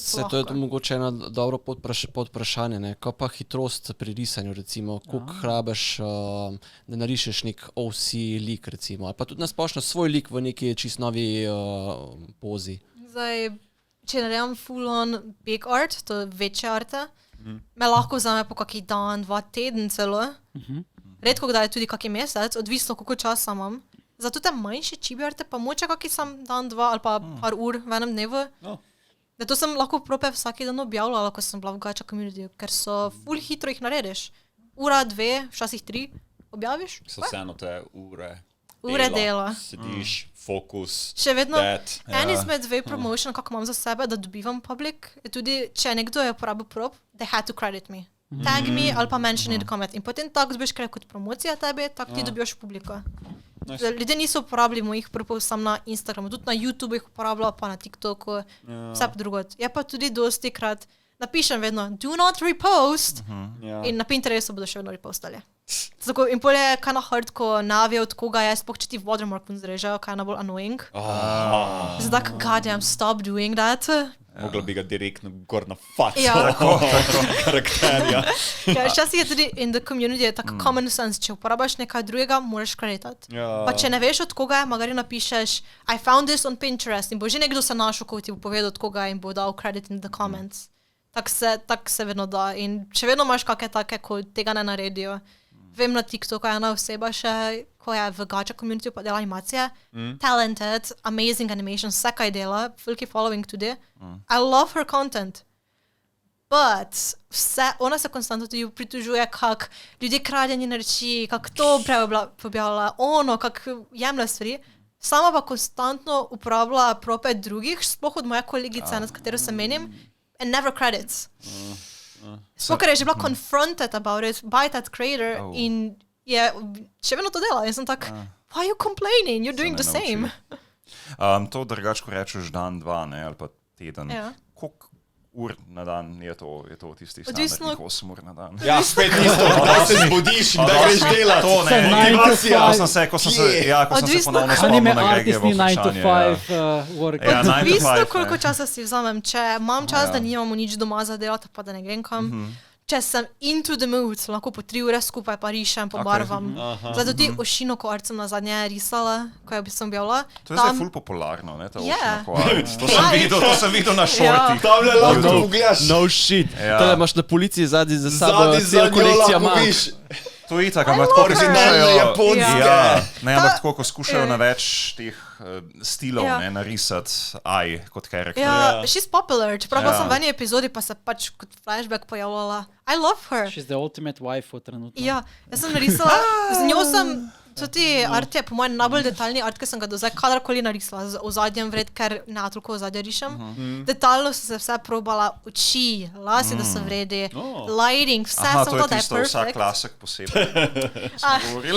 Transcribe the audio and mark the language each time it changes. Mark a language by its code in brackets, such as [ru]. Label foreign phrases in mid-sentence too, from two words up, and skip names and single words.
[sl] to je mogoče eno dobro podvprašanje, ne? Kaj pa hitrost pri risanju, recimo, koliko rabiš, da narišeš nek OC lik, recimo, ali pa tudi nasplošno svoj lik v neki čist novi pozi. Zdaj, če naredim [en] full on big art, [sl] to je večje arte, me lahko vzame po kaki dan, 2 teden celo. Redko kdaj je tudi kaki mesec, odvisno koliko časa imam. Zato te manjše chibi arte pa moče kaki sam dan, 2 ali pa par ur v enem dnevu. Da to sem lahko prope vsaki dan objavljala, ko sem bila v [en] gacha community, [sl] ker so full hitro jih narediš. Ura, 2, včasih 3 objaviš. So vseeno te Ure dela. Sediš, fokus, še vedno, en izmed 2 promotion, kako imam za sebe, da dobivam public, je tudi, če nekdo je uporabil prop, [en] they had to credit me. Tag me [sl] ali pa [en] mention in the comment. [sl] In potem tako dobiš kaj kot promocija tebe, tako ti dobiš publiko. Nice. Ljudje niso uporabili mojih propov sam na Instagramu, tudi na YouTube jih uporabljala, pa na TikToku, vse drugod. Je pa tudi dosti krat, napišem vedno, [en] do not repost, [sl] in na Pinterestu bodo še vedno repostali. Tako, in polje je kaj na hard, ko navijo od koga je, spoh če ti watermark zrežejo, kaj je najbolj annoying. Zdaj tako, [en] goddamn, stop doing that. [sl] Mogla bi ga direktno gor na faco. Ja. Karakterja. Včasih je tudi [en] in the community [sl] je tako [en] common sense, [sl] če uporabaš nekaj drugega, moraš kreditati. Pa če ne veš od koga je, magari napišeš [en] I found this on Pinterest [sl] in bo že nekdo se našel, ko ti bo povedal od koga in bo dal [en] credit in the comments. [sl] Tak se vedno da in če vedno imaš kakšne take, ko tega ne naredijo. Vem na TikToku je ena oseba še, ko je v [en] gacha community [sl] pa dela animacije. [en] Talented, amazing animation, [sl] vse kaj dela, veliki following tudi. [en] I love her content. [sl] But ona se konstantno tudi pritužuje, kak ljudje kradejo njene reči, kak to preobjavlja, ono, kak jemlje stvari. Sama pa konstantno uporablja prope drugih, sploh od moje kolegice, na katero se menim, [en] and never credits. [sl] Sploh, ker je že bila [en] confronted about it by that creator [sl] in je še vedno to dela. In sem tak, [en] why are you complaining? You're doing the same. [sl] To drugače, ko rečeš dan, 2, ne, ali pa teden. Koliko ur na dan je to tistih standardnih 8 ur na dan? Ja, spet isto, da se zbudiš in da greš delat. To ne, ko sem se ponovno spomnil na Gregevo vprašanje. Odvisno, koliko časa si vzamem. Če imam čas, da nimamo nič doma za delati, pa da ne grem kam. [en] Če sem into the mood, [sl] lahko po 3 ure skupaj pa rišem, pobarvam. Zdaj tudi Oshinoko art sem nazadnje risala, ko sem objavila. To je zdaj ful popularno, ne, ta Oshinoko art. To sem videl na šortih. Tam le lahko pogledaš. [en] No shit. [sl] Tole imaš na policiji zadnji za sabo, celo kolekcija manj. To je tako, ampak tako originalne japonske. Ne, ampak tako, ko skušajo na več teh stilov narisati kot karakter. Ja, [en] she's popular. [sl] Čeprav sem v eni epizodi, pa se pač kot flashback pojavljala. [en] I love her. She's the ultimate waifu trenutno. [sl] Ja, jaz sem narisala, z njo sem, tudi art je po mojem najbolj detaljni art, ki sem ga do zdaj kadarkoli narisala, z ozadjem vred, ker ne toliko ozadja rišem. Detaljno sem se vse probala, oči, lasi, da so vredi, lighting, vse sem to, da je perfect. To je tisto vsak lasek posebej, smo govorili.